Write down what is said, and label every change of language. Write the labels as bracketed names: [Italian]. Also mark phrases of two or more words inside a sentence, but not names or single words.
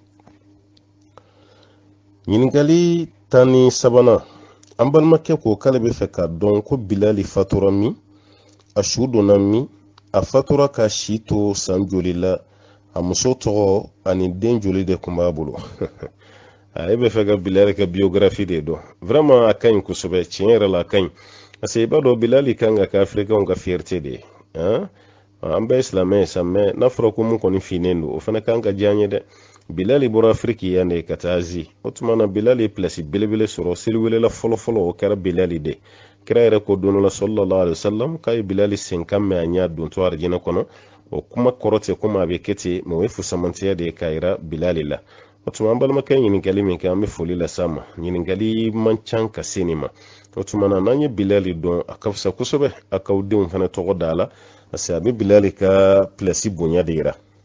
[Bambara] ɲininkali 13 an balimakɛ ko k'ale bɛ fɛ ka dɔn ko bilali fatura min a su donna min a fatura ka si to san joli la a muso tɔgɔ ani den joli de tun b'a bolo e bɛ fɛ ka bilali ka biographie de dɔn vraiment a ka ɲi kosɛbɛ tiɲɛ yɛrɛ la a ka ɲi [French] parce que [Bambara] i b'a dɔn bilali kan ka kɛ africain ka fierté de ye an bɛɛ ye silamɛ ye sa mais n'a fɔra ko mun kɔni finnen don o fana kan ka diya an ye dɛ bilali bɔra afrique yan de ka taa asie o tuma na bilali ye place belebele sɔrɔ seliwelela fɔlɔfɔlɔ o kɛra bilali de kira yɛrɛ ko don dɔ la [Arabic] صلى الله عليه وسلم [Bambara] k'a ye bilali senkan mɛn a ɲɛ don to arijinɛ kɔnɔ o kuma kɔrɔ tɛ komi a bɛ kɛ ten mais o ye fusamantiya de ye k'a yira bilali la o tuma an balimakɛ ɲininkali min kɛ an bɛ foli lase a ma ɲininkali man ca ka se nin ma o tuma na n'an ye bilali dɔn a ka fisa kosɛbɛ a k'aw denw fana tɔgɔ da la [French] parce que [Bambara] a bɛ bilali ka place bonya de yira